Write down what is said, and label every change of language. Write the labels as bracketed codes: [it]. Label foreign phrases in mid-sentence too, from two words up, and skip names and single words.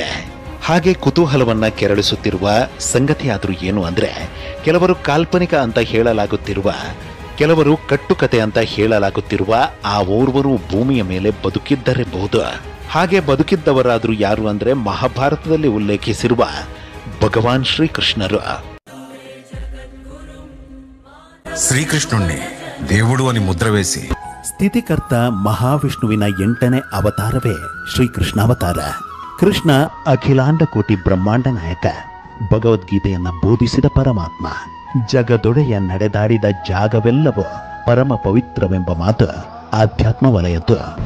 [kn] ಹಾಗೆ ಕುತೂಹಲವನ್ನ ಕೆರಳಿಸುತ್ತಿರುವ ಸಂಗತಿಯಾದ್ರೂ ಏನು ಅಂದ್ರೆ, ಕೆಲವರು ಕಾಲ್ಪನಿಕ ಅಂತ ಹೇಳಲಾಗುತ್ತಿರುವ, ಕೆಲವರು ಕಟ್ಟುಕತೆ ಅಂತ ಹೇಳಲಾಗುತ್ತಿರುವ ಆ ಓರ್ವರು ಭೂಮಿಯ ಮೇಲೆ ಬದುಕಿದ್ದರಬಹುದು. ಹಾಗೆ ಬದುಕಿದ್ದವರಾದ್ರೂ ಯಾರು ಅಂದ್ರೆ ಮಹಾಭಾರತದಲ್ಲಿ ಉಲ್ಲೇಖಿಸಿರುವ ಭಗವಾನ್ శ్రీకృష్ణరు. [te] శ్రీకృష్ణుణ్ణి దేవుడు అని ముద్ర వేసి [kn] ಸ್ಥಿತಿಕರ್ತ ಮಹಾವಿಷ್ಣುವಿನ 8ನೇ ಅವತಾರವೇ ಶ್ರೀಕೃಷ್ಣಾವತಾರ. ಕೃಷ್ಣ ಅಖಿಲಾಂಡ ಕೋಟಿ ಬ್ರಹ್ಮಾಂಡ ನಾಯಕ, ಭಗವದ್ಗೀತೆಯನ್ನ ಬೋಧಿಸಿದ ಪರಮಾತ್ಮ, ಜಗದೊಡೆಯ ನಡೆದಾಡಿದ ಜಾಗವೆಲ್ಲವೂ ಪರಮ ಪವಿತ್ರವೆಂಬ ಮಾತು ಆಧ್ಯಾತ್ಮ ವಲಯದ್ದು.